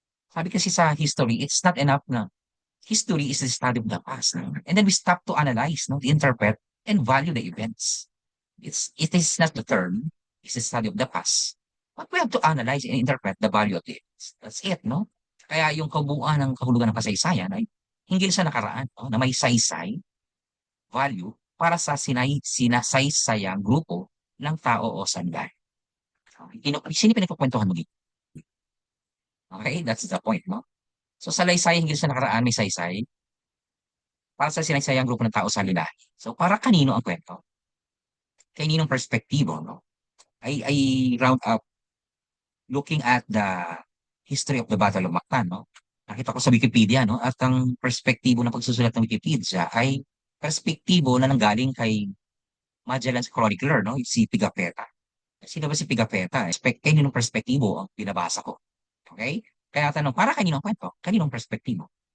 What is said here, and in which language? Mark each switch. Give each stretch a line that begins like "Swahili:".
Filipino: Sabi kasi sa
English: history, it's not enough na history is the study of the past. No? And then we stop to analyze, no, to interpret and value the events. It is not the term, it's the study of the past. But we have to analyze and interpret the value of the events. That's it, no?
Filipino: Kaya yung kabuuan ng kahulugan ng kasaysayan ay hinggil sa nakaraan, no? Na may saysay, value, para sa sinasaysayang grupo ng tao o sandalan. Sino pinagkukwentuhan mo dito?
English: Okay, that's the point,
Filipino: no? So sa laysay, hinggil sa nakaraan, may saysay, para sa sinaysayang grupo ng tao sa lilahi. So para kanino ang kwento? Kaninong perspektibo, no?
English: I round up looking at the history of the Battle of Mactan, no?
Filipino: Nakita ko sa Wikipedia, no? At ang perspektibo ng pagsusulat ng Wikipedia ay perspektibo na nanggaling kay Magellan's chronicler, no? Si Pigafetta. Sino ba si Pigafetta? Kaninong perspektibo ang binabasa ko. Okay? Kaya tanong, para kanino ang kwento? Kaninong perspektibo?